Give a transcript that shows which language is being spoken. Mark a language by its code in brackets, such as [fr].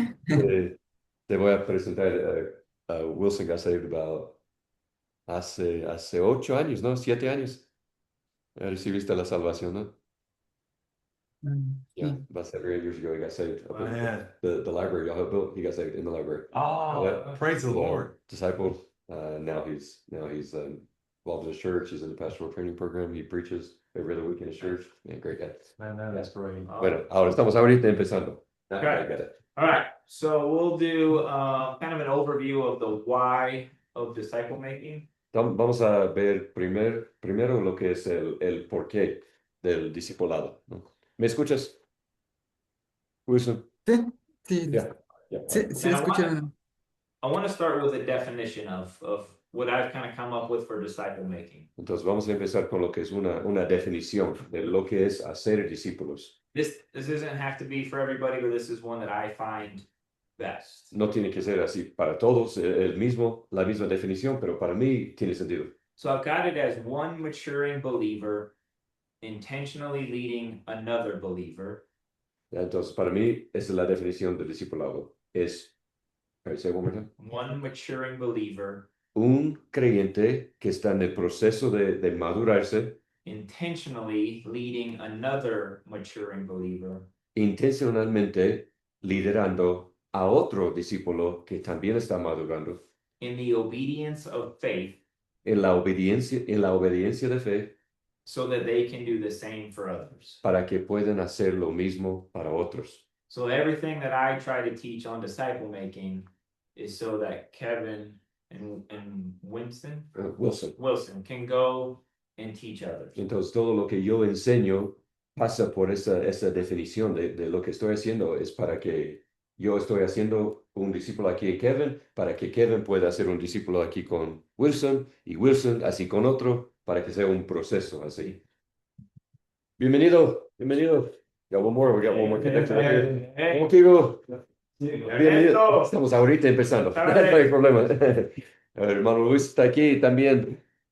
[es] Te, te voy a presentar Wilson [en] got saved about [es] hace 8 años, ¿no? 7 años. Recibiste la salvación, ¿no? [en] Yeah, [es] Sí. [en] about 7 years ago, he got saved. Up in Man. the library y'all have built, he got saved in the library. Oh, Yeah. praise the Lord. Discipled. Now he's involved in his church. He's in the pastoral training program. He preaches every other week in his church. Yeah, great guy. Man, that is great. [es] Bueno, ahora estamos ahorita empezando. [en] Okay. I got it. All right. So we'll do kind of an overview of the why of disciple making. [es] Vamos a ver primero lo que es el porqué del discipulado, ¿no? ¿Me escuchas, Wilson? Sí, sí, [en] Yeah, yeah. [es] sí, sí, [en] And [es] escuché, hermano. [en] I want to start with a definition of what I've kind of come up with for disciple making. [es] Entonces vamos a empezar con lo que es una definición de lo que es hacer discípulos. [en] This doesn't have to be for everybody, but this is one that I find best. [es] No tiene que ser así para todos la misma definición, pero para mí tiene sentido. [en] So I've got it as one maturing believer intentionally leading another believer. [es] Ya, entonces para mí esa es la definición del discipulado. [en] Es, say one more time. One maturing believer [es] Un creyente que está en el proceso de madurarse, [en] intentionally leading another maturing believer [es] intencionalmente liderando a otro discípulo que también está madurando [en] in the obedience of faith [es] en la obediencia de fe [en] so that they can do the same for others. [es] para que puedan hacer lo mismo para otros. [en] So everything that I try to teach on disciple making is so that Kevin and Wilson can go and teach others. [es] Entonces todo lo que yo enseño pasa por esa definición de lo que estoy haciendo es para que yo estoy haciendo un discípulo aquí en Kevin, para que Kevin pueda hacer un discípulo aquí con Wilson y Wilson así con otro, para que sea un proceso así. Bienvenido. [en] Got one more, we got one more connection here. [es] Contigo. Bienvenido. Estamos ahorita empezando. No hay problema. A ver, hermano Luis está aquí también.